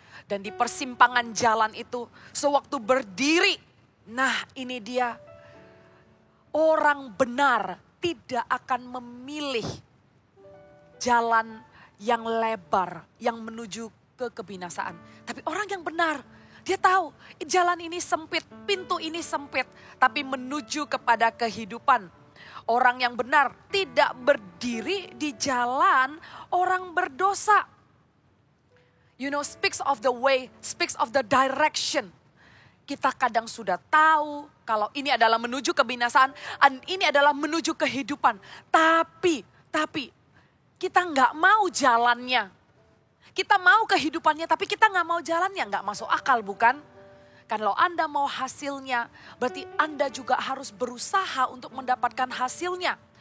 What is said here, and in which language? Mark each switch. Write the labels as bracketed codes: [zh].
[id] Dan di persimpangan jalan itu, sewaktu berdiri, nah ini dia, orang benar tidak akan memilih jalan yang lebar, yang menuju ke kebinasaan. Tapi orang yang benar, dia tahu jalan ini sempit, pintu ini sempit, tapi menuju kepada kehidupan. Orang yang benar tidak berdiri di jalan orang berdosa. [en] You know, speaks of the way, speaks of the direction. [id] Kita kadang sudah tahu kalau ini adalah menuju kebinasaan, dan ini adalah menuju kehidupan. Tapi kita nggak mau jalannya. Kita mau kehidupannya, tapi kita nggak mau jalannya. Nggak masuk akal, bukan? Kalau Anda mau hasilnya, berarti Anda juga harus berusaha untuk mendapatkan hasilnya.